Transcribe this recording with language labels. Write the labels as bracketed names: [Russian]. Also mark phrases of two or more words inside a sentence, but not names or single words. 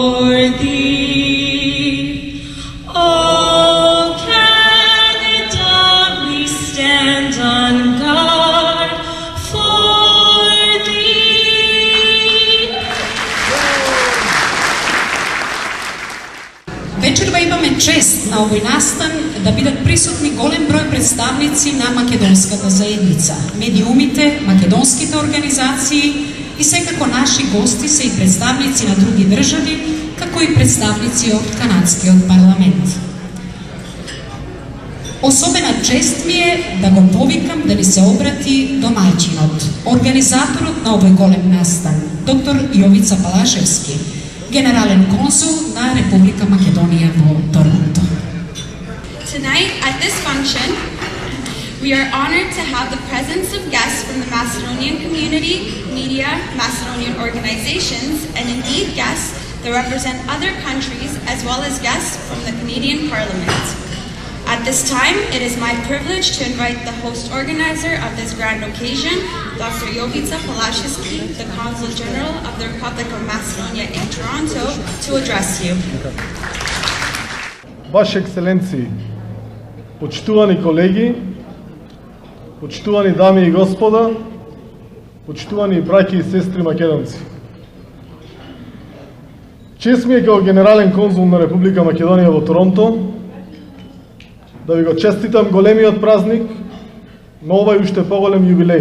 [English] thee. Oh, Canada, we stand on guard for thee. [Macedonian] Вечерва имаме чест на овој настан да бидат присутни голем број представници на македонската заедница, медиумите, македонските организации и секако наши гости се и представници на други држави, како и представници од канадскиот парламент. Особена чест ми е да го повикам да ни се обрати домаќинот, организаторот на овој голем настан, доктор Јовица Палашевски, генерален консул на Република Македонија во Торонто. [English] Tonight, at this function, we are honored to have the presence of guests from the Macedonian community, media, Macedonian organizations, and indeed guests that represent other countries, as well as guests from the Canadian Parliament. At this time, it is my privilege to invite the host organizer of this grand occasion, Dr. Jovica Palashevski, the Consul General of the Republic of Macedonia in Toronto, to address you. [Macedonian] Vaše Екселенции, почитувани колеги, почитувани дами и господа, почитувани браќи и сестри македонци. Чест ми е како генерален конзул на Република Македонија во Торонто да ви го честитам големиот празник на овај уште поголем јубилеј.